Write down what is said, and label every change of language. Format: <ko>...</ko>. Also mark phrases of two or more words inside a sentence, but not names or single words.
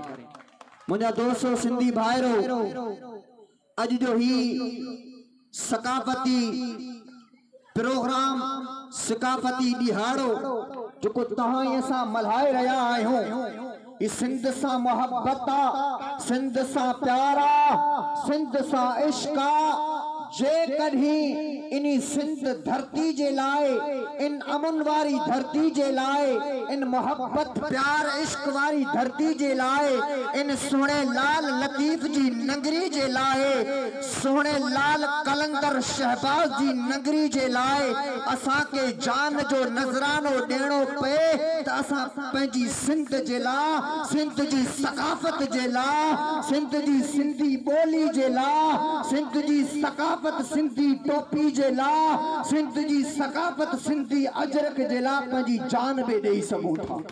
<sd>मुझा दोस्तों सिंधी भाइरो, अज जो ही सकाफती प्रोग्राम सकाफती दिहाड़ो जो तहां असां मल्हाए रहा आहियूं, इस सिंध सा मोहब्बत आ, सिंध सा प्यारा, सिंध सा इश्का। जे कहीं इनी सिंध धरती जे लाए, इन अमन वारी धरती जे लाए, इन मोहब्बत प्यार इश्क वारी धरती जे लाए, इन सोने लाल लतीफ जी नगरी जे लाए, सोने लाल कलंदर शहबाज जी नगरी जे लाए, असा के जान जो नजरानो देनो पे, त असा पंहिंजी सिंध जे ला, सिंध जी सकाफत जे ला, सिंध जी सिंधी बोली जे ला, सिंध जी सकाफत सिंधी टोपी जे ला, सिंध जी सकाफत सिंधी अजरक जे ला पंहिंजी जान बि ॾेई सघूं था।</sd>